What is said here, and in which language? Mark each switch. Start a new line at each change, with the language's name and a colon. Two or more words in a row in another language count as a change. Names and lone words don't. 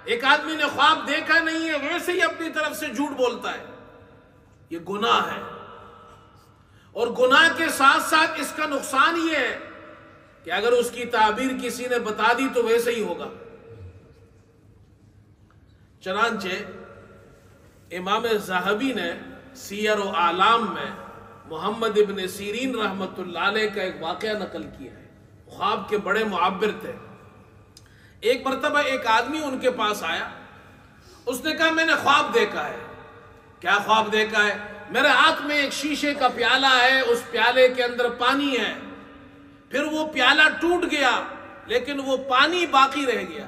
Urdu: ایک آدمی نے خواب دیکھا نہیں ہے ویسے ہی اپنی طرف سے جھوٹ بولتا ہے، یہ گناہ ہے۔ اور گناہ کے ساتھ ساتھ اس کا نقصان یہ ہے کہ اگر اس کی تعبیر کسی نے بتا دی تو ویسے ہی ہوگا۔ چنانچہ امام ذہبی نے سیر و اعلام میں محمد ابن سیرین رحمت اللہ علیہ کا ایک واقعہ نقل کیا ہے، خواب کے بڑے معبر تھے۔ ایک مرتبہ ایک آدمی ان کے پاس آیا، اس نے کہا میں نے خواب دیکھا ہے۔ کیا خواب دیکھا ہے؟ میرے ہاتھ میں ایک شیشے کا پیالہ ہے، اس پیالے کے اندر پانی ہے، پھر وہ پیالہ ٹوٹ گیا لیکن وہ پانی باقی رہ گیا۔